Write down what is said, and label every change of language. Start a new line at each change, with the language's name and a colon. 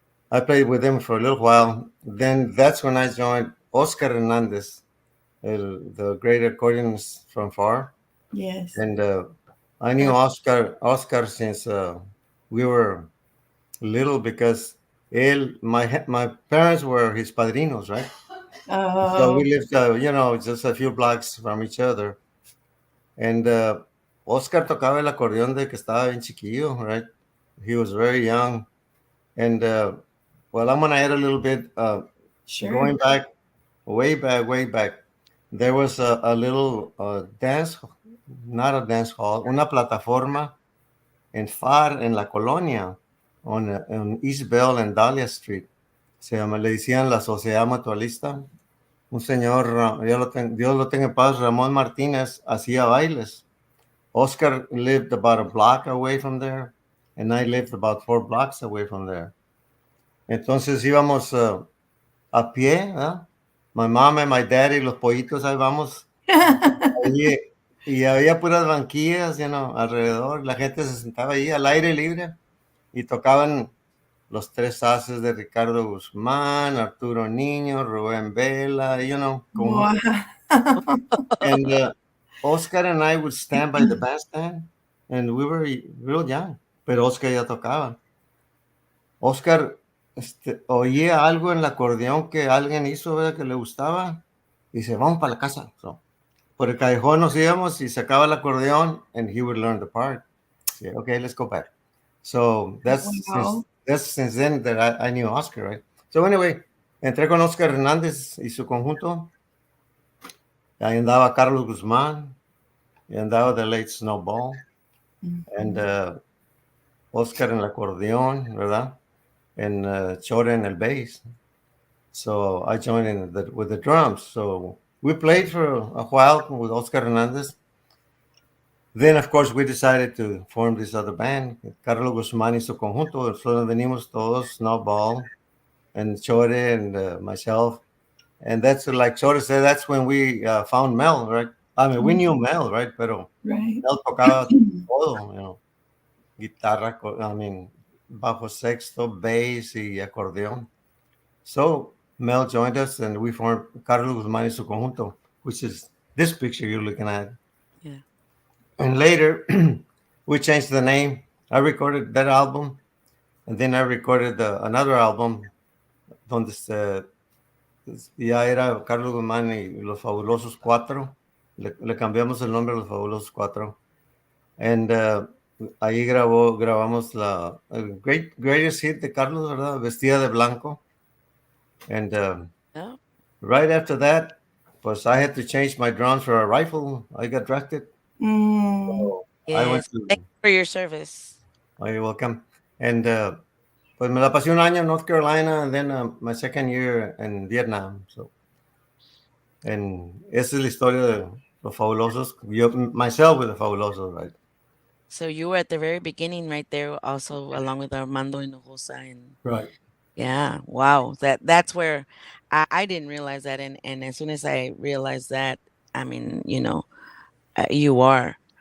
English: I played with them for a little while. Then that's when I joined Oscar Hernandez, the great accordionist from far. Yes. And I knew Oscar since we were little because my parents were his padrinos, right? Oh. So we lived, just a few blocks from each other.
Spanish: And Oscar tocaba el acordeón de que estaba bien chiquillo, right?
English: He was very young. And well, I'm going to add a little bit. Sure. Going back, way back, there was a little dance, not a dance hall,
Spanish: una plataforma en FAR, en la colonia,
English: on East Bell and Dahlia Street.
Spanish: Le decían la Sociedad Mutualista. Un señor, Dios lo tenga en paz, Ramón Martínez, hacía bailes.
English: Oscar lived about a block away from there, and I lived about 4 blocks away from there.
Spanish: Entonces íbamos a pie, ¿eh?
English: My mom and my daddy,
Spanish: los pollitos, ahí vamos. Y había puras banquillas, alrededor. La gente se sentaba ahí al aire libre y tocaban los 3 haces de Ricardo Guzmán, Arturo Niño, Rubén Vela, Wow.
English: And Oscar and I would stand by the bandstand, and we were real young,
Spanish: pero Oscar ya tocaba. Oscar oía algo en el acordeón que alguien hizo, ¿verdad? Que le gustaba, y dice, vamos para la casa. So, por el callejón nos íbamos y sacaba el acordeón,
English: and he would learn the part. Yeah, okay, let's go back. So that's that's since then that I knew Oscar, right? So anyway,
Spanish: entré con Oscar Hernández y su conjunto. Ahí andaba Carlos Guzmán, y andaba
English: the late Snowball,
Spanish: and Oscar en el acordeón, ¿verdad?
English: And Chore en el bass. So I joined in with the drums. So we played for a while with Oscar Hernandez. Then, of course, we decided to form this other band, Carlos Guzmán y su conjunto. So venimos todos, Snowball and Chore and myself. And that's like Chore said, that's when we found Mel, right? I mean, we knew Mel, right?
Spanish: Pero
English: Right.
Spanish: Mel tocaba todo, guitarra,
English: I mean,
Spanish: bajo sexto, bass y acordeón.
English: So Mel joined us and we formed Carlos Guzmán y su conjunto, which is this picture you're looking at. Yeah. And later, we changed the name. I recorded that album, and then I recorded another album
Spanish: donde ya era Carlos Guzmán y los Fabulosos Cuatro. Le cambiamos el nombre a los Fabulosos Cuatro. And ahí grabamos el greatest hit de Carlos, ¿verdad? Vestida de blanco. And
English: Yeah. right after that,
Spanish: pues
English: I had to change my drums for a rifle. I got drafted. So I went Yes. Thank to... you for your service. Oh, you're welcome. And
Spanish: pues me la pasé un año en
English: North Carolina and then my second year in Vietnam.
Spanish: So, and esa es la historia de los Fabulosos.
English: Yo, myself with the Fabulosos, right? So you were at the very beginning right there also along with Armando Hinojosa and Right. yeah, wow. That's where I didn't realize that and as soon as I realized that, I mean, you are.